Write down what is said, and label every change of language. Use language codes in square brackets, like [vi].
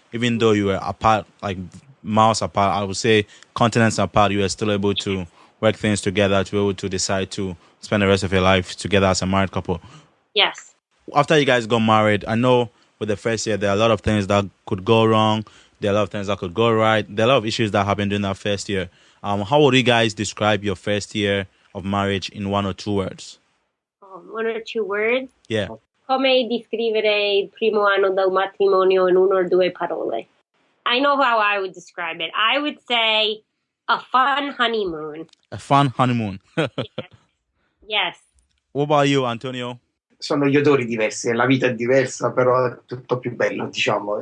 [en] Even though you were apart, like miles apart, I would say continents apart, you were still able to work things together to be able to decide to spend the rest of your life together as a married couple. Yes. After you guys got married, I know with the first year, there are a lot of things that could go wrong. There are a lot of things that could go right. There are a lot of issues that happened during that first year. How would you guys describe your first year of marriage in one or two words? One or two words? Yeah. [it] Come descrivere il primo anno del matrimonio in una o due parole? [en] I know how I would describe it. I would say a fun honeymoon. A fun honeymoon. Yes. What about you, Antonio? [it] Sono gli odori diversi, la vita è diversa, però è tutto più bello, diciamo.